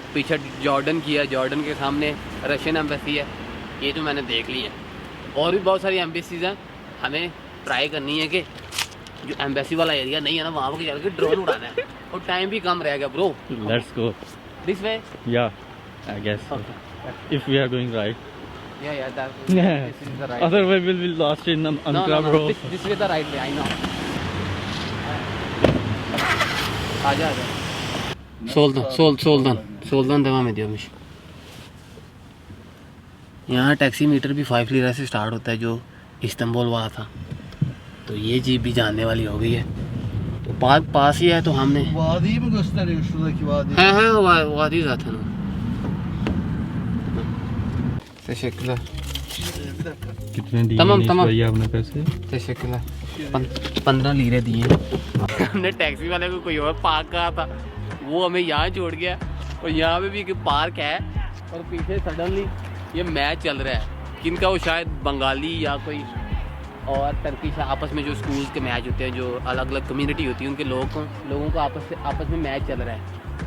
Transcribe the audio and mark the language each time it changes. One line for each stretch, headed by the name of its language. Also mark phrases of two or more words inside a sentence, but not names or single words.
Hindi: पीछे जॉर्डन की है, जॉर्डन के सामने
English: Russian embassy
Hindi: है। ये तो मैंने देख ली है। और भी बहुत सारी एम्बेसीज हैं। हमें ट्राई करनी है कि जो एम्बेसी वाला एरिया नहीं है ना, वहाँ पर जाकर ड्रोन उड़ाना है। और टाइम भी कम रहेगा ब्रो।
English: let's go this way. yeah I guess if we are going right. Yeah, this is the right. Otherwise we'll be lost in Ankara, bro. This is the right way. I know.
Hindi: आजा।
Turkish: Soldan devam ediyormuş.
Hindi: यहाँ
English: taxi meter
Hindi: भी 5 लीरा से स्टार्ट होता है, जो इस्तांबुल वाला था। तो ये जीप भी जानने वाली हो गई है। तो पास ही है तो हमने
Turkish: Vadiyi mi gösteriyor şuradaki vadi? हाँ वादी zaten o. Teşekkürler. Bir dakika.
Hindi: कितने दिए तमाम भैया आपने पैसे? तेशक्कुला 15 लीरे दिए। हमने टैक्सी वाले को कोई और पार्क कहा था, वो हमें यहाँ छोड़ गया। और यहाँ पे भी एक पार्क है और पीछे सडनली ये मैच चल रहा है। किनका वो शायद बंगाली या कोई और टर्किश आपस में जो स्कूल्स के मैच होते हैं, जो अलग अलग कम्युनिटी होती है, उनके लोगों को आपस में मैच चल रहा है।